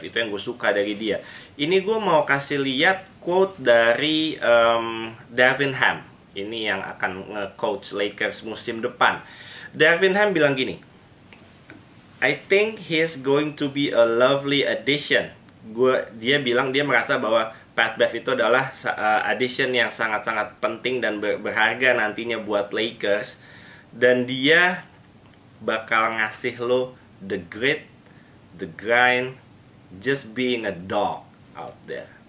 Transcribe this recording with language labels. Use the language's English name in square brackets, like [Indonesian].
[Indonesian] Itu yang gue suka dari dia. Ini gue mau kasih lihat quote dari Darvin Ham. Ini yang akan nge-coach Lakers musim depan. Darvin Ham bilang gini, [English] I think he's going to be a lovely addition. [Indonesian] Dia bilang dia merasa bahwa Pat Bev itu adalah addition yang sangat-sangat penting dan berharga nantinya buat Lakers. Dan dia bakal ngasih lo [English] the grit, the grind, just being a dog out there.